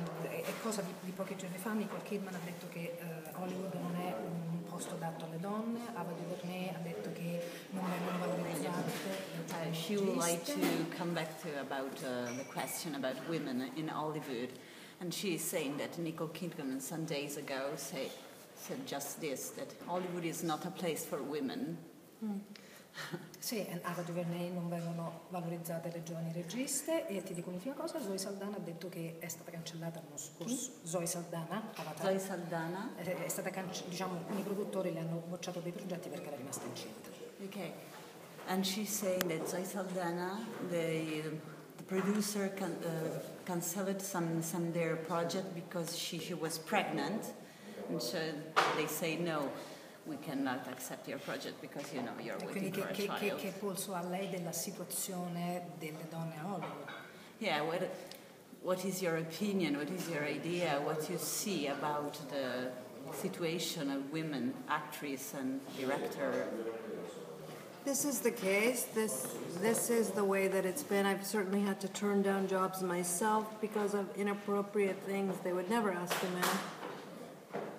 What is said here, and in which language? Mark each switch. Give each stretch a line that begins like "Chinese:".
Italian: è cosa di pochi giorni fa. Nicole Kidman ha detto che Hollywood non è un posto adatto alle donne. Ava DuVernay ha detto che non vengono valorizzate.
English: She would like to come back to about the question about women in Hollywood, and she is saying that Nicole Kidman some days ago said just this, that Hollywood is not a place for women.
Italian: Sì, Ava DuVernay non vengono valorizzate le giovani registe. E ti dico un'ultima cosa, Zoe Saldana ha detto che è stata cancellata l'anno scorso. Zoe Saldana, Avatar, Zoe Saldana? È stata diciamo, alcuni produttori le hanno bocciato dei progetti perché era rimasta incinta.
English: Okay, and she's saying that Zoe Saldana, the producer cancelled some their project because she was pregnant, and so they say no. We cannot accept your project because you're waiting for a child.
Italian: Che polso ha lei della situazione delle donne a Hollywood?
English: Yeah, what is your opinion, what is your idea, what you see about the situation of women, actress and director? This is the case. This is the way that it's been. I've certainly had to turn down jobs myself because of inappropriate things they would never ask a man.